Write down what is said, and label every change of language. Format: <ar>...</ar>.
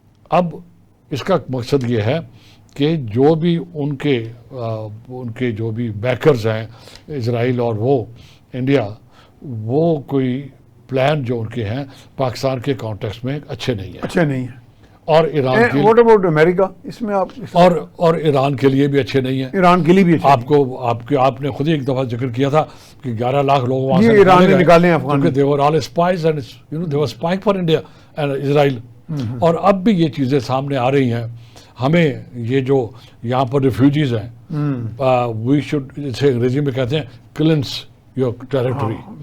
<ur>اب اس کا مقصد یہ ہے کہ جو بھی ان کے جو بھی بیکرز ہیں اسرائیل اور وہ انڈیا، وہ کوئی پلان جو ان کے ہیں پاکستان کے کانٹیکسٹ میں اچھے نہیں ہیں. اور ایران کے</ur> <en>what about</en> <ur>امریکہ اس میں اور ایران کے لیے بھی اچھے نہیں ہیں. ایران کے لیے بھی آپ نے خود ہی ایک دفعہ ذکر کیا تھا کہ 11 لاکھ لوگ وہاں سے ایران نے نکالے Afghan,</ur> <en>they were all spies and they were spying for India and Israel.</en> <ur>اور اب بھی یہ چیزیں سامنے آ رہی ہیں. ہمیں یہ جو یہاں پر ریفیوجیز ہیں</ur> <en>we should,</en> <ur>اسے انگریزی میں کہتے ہیں</ur> <en>Cleanse your territory.</en>